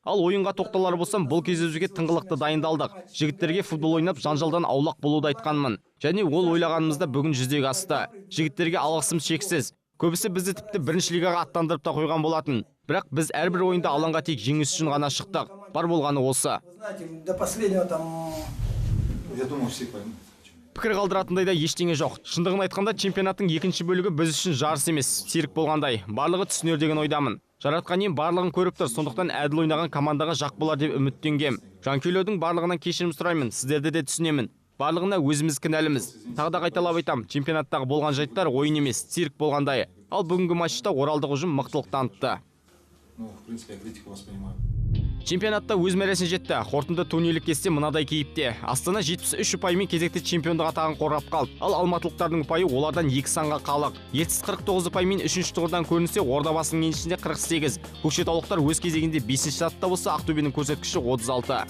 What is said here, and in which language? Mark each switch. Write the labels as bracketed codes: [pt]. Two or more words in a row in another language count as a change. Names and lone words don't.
[kk] Ал ойынға тоқталар болсам, бұл кездесуге тыңғылықты дайындалдық. Жігіттерге футбол ойнап жанжалдан аулақ болуды айтқанмын. Және ол ойлағанымызда бүгін жүзеге асты. Жігіттерге алғысым шексіз. Көбісі бізді тіпті бірінші лигаға аттандырып та қойған болатын. Бірақ біз әрбір ойында алаңға тек жеңіс үшін ғана шықтық. Бар болғаны осы. [ru] До последнего там... Я думаю, все поймут. [kk] Пікір қалдыратындай да ештеңе жоқ. Шындығын айтқанда, чемпионаттың екінші бөлігі біз үшін жарыс емес, серік болғандай. Барлығы түсінер деген ойдамын. Жаратқан ем барлығын көріп тұр, сондықтан әділ ойнаған командаға жақ болар деп үміттенгем. Жанкүйерлердің барлығынан кешірім сұраймын, сіздерді де түсінемін. Барлығына өзіміз кінәліміз. Тағы да қайталап айтам, чемпионаттағы болған жайттар ойын емес, цирк болғандай. Ал бүгінгі матчта оралдық ұжым мықтылық танытты. [ru] Ну, в принципе, я критику воспринимаю. [kk] Чемпионатта өз мәресіне жетті. Қорытынды турнирлік кесте мынадай кейіпте. Астана 73 ұпаймен кезекті чемпиондық атағын қорғап қалды. Ал алматылықтардың ұпайы олардан 2 санға қалық. Ертіс 49 ұпаймен 3-ші тұғырдан көрінсе, Ордабасының еншісінде 48. Көкшетаулықтар өз кезегінде 5-ші сатыда болса, Ақтөбенің көрсеткіші 36.